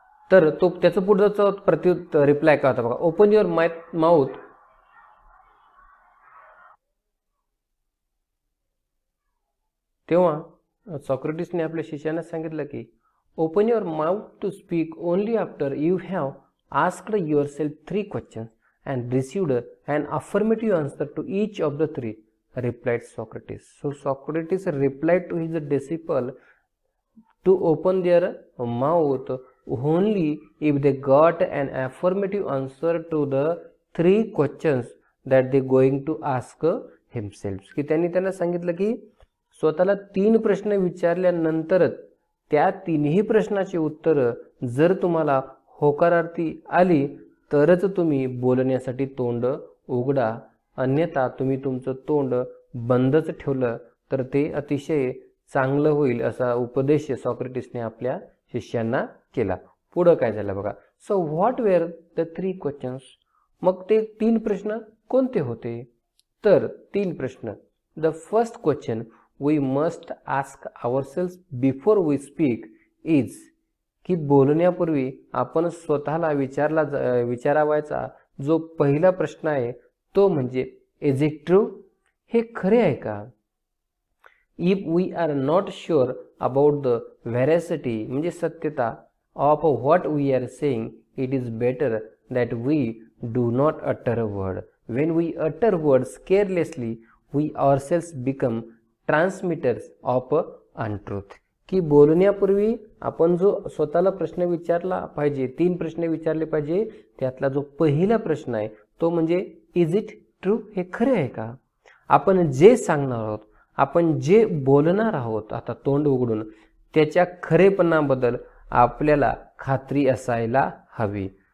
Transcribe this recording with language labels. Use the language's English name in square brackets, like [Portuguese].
[Marathi] तर तो त्याचं पुढचं प्रत्युत्तर रिप्लाय काय होता बघा. [English] open your mouth [Marathi] तेव्हा सॉक्रेटिसने आपल्या शिष्यांना सांगितलं की [English] Open your mouth to speak only after you have asked yourself 3 questions and received an affirmative answer to each of the 3, replied Socrates. So Socrates replied to his disciple to open their mouth only if they got an affirmative answer to the 3 questions that they going to ask himself. [Marathi] की त्यांना सांगितलं की स्वतःला 3 प्रश्न विचारल्यानंतरच त्या 3ही प्रश्नाची उत्तर जर तुम्हाला होकारार्थी आली तरच तुम्ही बोलण्यासाठी तोंड उघडा, अन्यथा तुम्ही तुमचं तोंड बंदच ठेवलं तर ते अतिशय चांगलं होईल, असा उपदेश सॉक्रेटिसने आपल्या शिष्यांना केला. पुढे काय झालं बघा. [English] so what were the 3 questions, [Marathi] मग ते 3 प्रश्न कोणते होते. तर 3 प्रश्न. [English] the first question we must ask ourselves before we speak is, [Marathi] की बोलण्यापूर्वी आपण स्वतःला विचारावायचा जो पहिला प्रश्न आहे तो म्हणजे [English] is it true, [Marathi] हे खरे आहे का. [English] if we are not sure about the veracity, [Marathi] म्हणजे सत्यता [English] Of what we are saying, it is better that we do not utter a word. When we utter words carelessly we ourselves become transmitters of untruth. [Marathi] की बोलण्यापूर्वी आपण जो स्वतःला प्रश्न विचारला पाहिजे, 3 प्रश्न विचारले पाहिजे, त्यातला जो पहिला प्रश्न आहे तो म्हणजे [English] is it true, [Marathi] हे खरे आहे का. आपण जे सांगणार आहोत, आपण जे बोलणार आहोत आता तोंड उघडून, त्याच्या खरेपणाबद्दल आपल्याला खात्री असायला हवी.